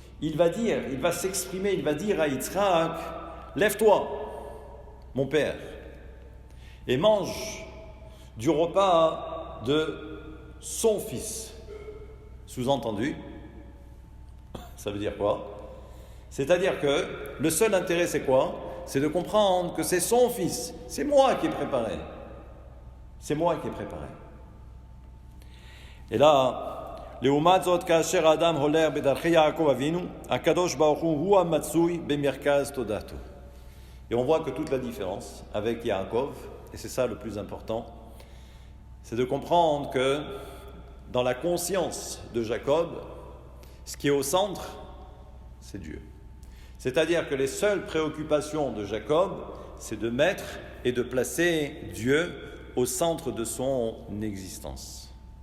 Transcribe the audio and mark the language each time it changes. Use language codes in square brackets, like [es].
[fr] Il va s'exprimer, il va dire à Yitzhak, lève-toi, mon père, et mange du repas de son fils. Sous-entendu, ça veut dire quoi? C'est-à-dire que le seul intérêt c'est quoi? C'est de comprendre que c'est son fils, c'est moi qui ai préparé. C'est moi qui ai préparé. Et là, [he] לעומת זאת, כאשר האדם הולך בדרכי יעקב אבינו, הקדוש ברוך הוא המצוי במרכז תודעתו. [fr] Et on voit que toute la différence avec Yaakov, et c'est ça le plus important, c'est de comprendre que dans la conscience de Jacob, ce qui est au centre, c'est Dieu. C'est-à-dire que les seules préoccupations de Jacob, c'est de mettre et de placer Dieu au centre de son existence.